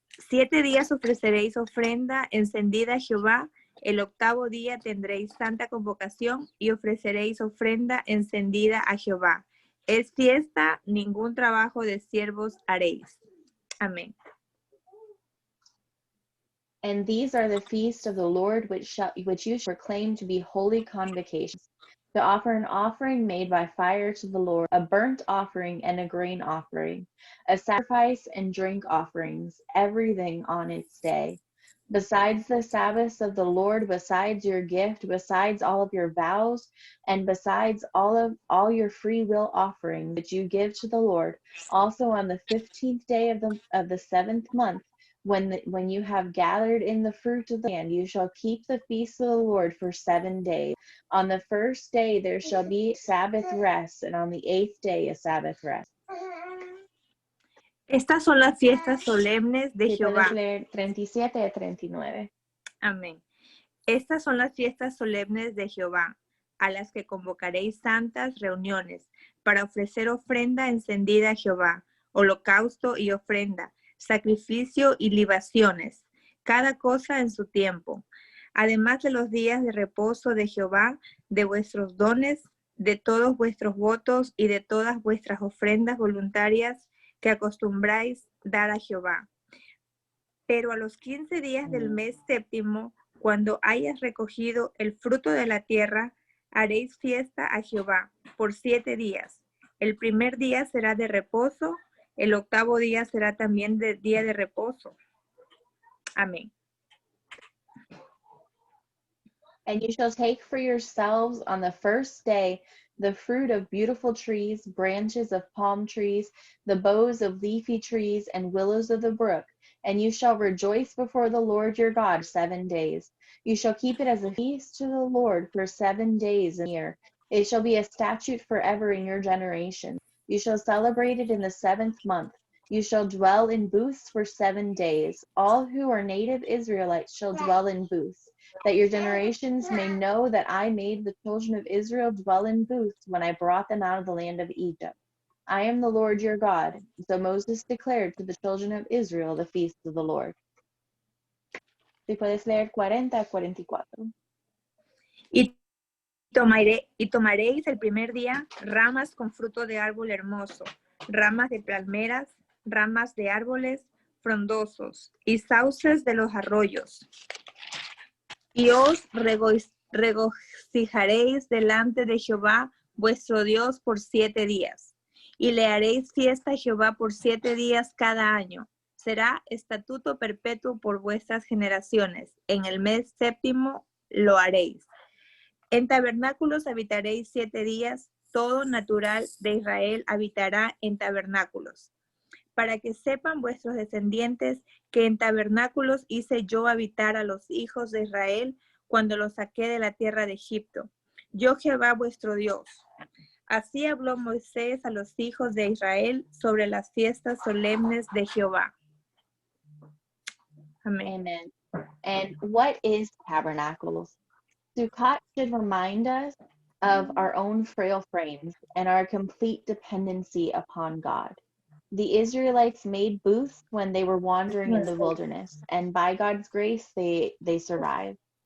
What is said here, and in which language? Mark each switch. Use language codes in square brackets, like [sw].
[es] 7 días ofreceréis ofrenda encendida a Jehová, el 8º día tendréis santa convocación y ofreceréis ofrenda encendida a Jehová. Es fiesta, ningún trabajo de siervos haréis. Amén. [en] And these are the feasts of the Lord which you shall proclaim to be holy convocations, to offer an offering made by fire to the Lord, a burnt offering and a grain offering, a sacrifice and drink offerings, everything on its day. Besides the Sabbaths of the Lord, besides your gift, besides all of your vows, and besides all your free will offering that you give to the Lord, also on the 15th day of the 7th month, when you have gathered in the fruit of the land, you shall keep the feast of the Lord for 7 days. On the first day there shall be Sabbath rest, and on the 8th day a Sabbath rest. [es] Estas son las fiestas solemnes de Si Jehová. puedes leer 37 a 39. Amén. Estas son las fiestas solemnes de Jehová, a las que convocaréis santas reuniones, para ofrecer ofrenda encendida a Jehová, holocausto y ofrenda, sacrificio y libaciones, cada cosa en su tiempo. Además de los días de reposo de Jehová, de vuestros dones, de todos vuestros votos y de todas vuestras ofrendas voluntarias que acostumbráis dar a Jehová. Pero a los 15 días del mes séptimo, cuando hayas recogido el fruto de la tierra, haréis fiesta a Jehová por 7 días. El primer día será de reposo, el octavo día será también de día de reposo. Amén. [en] And you shall take for yourselves on the first day the fruit of beautiful trees, branches of palm trees, the boughs of leafy trees, and willows of the brook. And you shall rejoice before the Lord your God 7 days. You shall keep it as a feast to the Lord for 7 days in a year. It shall be a statute forever in your generation. You shall celebrate it in the 7th month. You shall dwell in booths for 7 days. All who are native Israelites shall dwell in booths, that your generations may know that I made the children of Israel dwell in booths when I brought them out of the land of Egypt. I am the Lord your God. So Moses declared to the children of Israel the feast of the Lord. [es] Si puedes leer 40 a 44. Y tomaréis el primer día ramas con fruto de árbol hermoso, ramas de palmeras, ramas de árboles frondosos y sauces de los arroyos. Y os regocijaréis delante de Jehová vuestro Dios por 7 días. Y le haréis fiesta a Jehová por 7 días cada año. Será estatuto perpetuo por vuestras generaciones. En el mes séptimo lo haréis. En tabernáculos habitaréis 7 días. Todo natural de Israel habitará en tabernáculos. Para que sepan vuestros descendientes que en tabernáculos hice yo habitar a los hijos de Israel cuando los saqué de la tierra de Egipto. Yo Jehová vuestro Dios. Así habló Moisés a los hijos de Israel sobre las fiestas solemnes de Jehová. Amén. [en] Amen. And what is tabernacles? Sukkot should remind us of our own frail frames and our complete dependency upon God. The Israelites made booths when they were wandering in the wilderness, and by God's grace, they survived.